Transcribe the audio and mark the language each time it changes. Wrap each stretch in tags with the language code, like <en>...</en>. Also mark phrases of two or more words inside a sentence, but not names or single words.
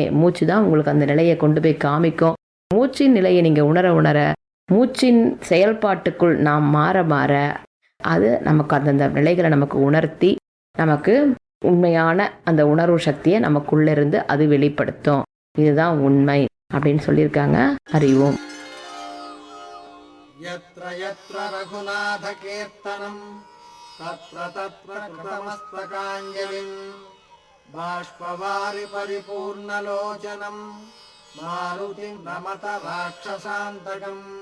<ta>மூச்சு தான் உங்களுக்கு அந்த நிலையை கொண்டு போய் காமிக்கும். மூச்சின் நிலையை நீங்கள் உணர மூச்சின் செயல்பாட்டுக்குள் நாம் மாற அது நமக்கு அந்தந்த நிலைகளை நமக்கு உணர்த்தி நமக்கு உண்மையான அந்த உணர்வு சக்தியை நமக்குள்ளிருந்து அது வெளிப்படுத்தும். இதுதான் உண்மை அப்படின்னு சொல்லியிருக்காங்க. அறிவோம்.</ta> <sa>यत्र यत्र रघुनाथ कीर्तनं तत्र तत्र कृतमस्तकाञ्जलिं बाष्पवारि परिपूर्णलोचनं मारुतिं नमत राक्षसान्तकम्</sa>